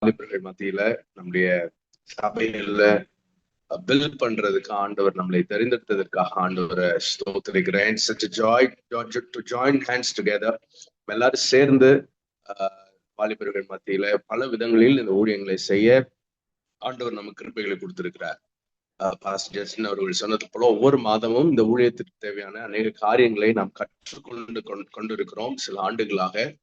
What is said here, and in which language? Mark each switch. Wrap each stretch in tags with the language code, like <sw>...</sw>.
<ta>வாலிபர்கள் மத்தியில நம்முடைய சபைகள்ல பில்ட் பண்றதுக்கு ஆண்டவர் நம்மளை தெரிந்தெடுத்ததற்காக ஆண்டவரை ஸ்தோத்திரிக்கிறேன்.</ta> <en>such a joy to join hands together.</en> <ta>எல்லாரும் சேர்ந்து வாலிபர்கள் மத்தியில பல விதங்களில் இந்த ஊழியங்களை செய்ய ஆண்டவர் நமக்கு கிருபைகளை கொடுத்திருக்கிறார். பாஸ்டர் ஜஸ்டின் அவர்கள் சொன்னது போல ஒவ்வொரு மாதமும் இந்த ஊழியத்திற்கு தேவையான அநேக காரியங்களை நாம் கற்றுக்கொண்டு கொண்டிருக்கிறோம் சில ஆண்டுகளாக.</ta>